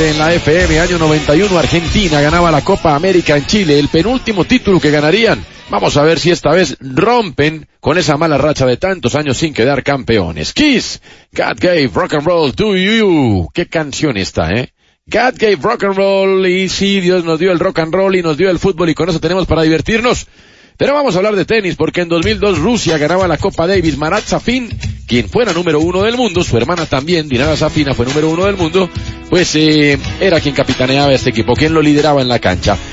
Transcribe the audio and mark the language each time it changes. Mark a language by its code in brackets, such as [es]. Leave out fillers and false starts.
[es] FM, año 91, Argentina ganaba la Copa América en Chile, el penúltimo título que ganarían. Vamos a ver si esta vez rompen con esa mala racha de tantos años sin quedar campeones. [en] Kiss, God gave rock and roll to you. [es] Qué canción esta, ¿eh? [en] God gave rock and roll, [es] y sí, Dios nos dio el rock and roll y nos dio el fútbol, y con eso tenemos para divertirnos. Pero vamos a hablar de tenis, porque en 2002 Rusia ganaba la Copa Davis. Marat Safin, quien fuera número uno del mundo, su hermana también, Dinara Safina, fue número uno del mundo, pues era quien capitaneaba este equipo, quien lo lideraba en la cancha.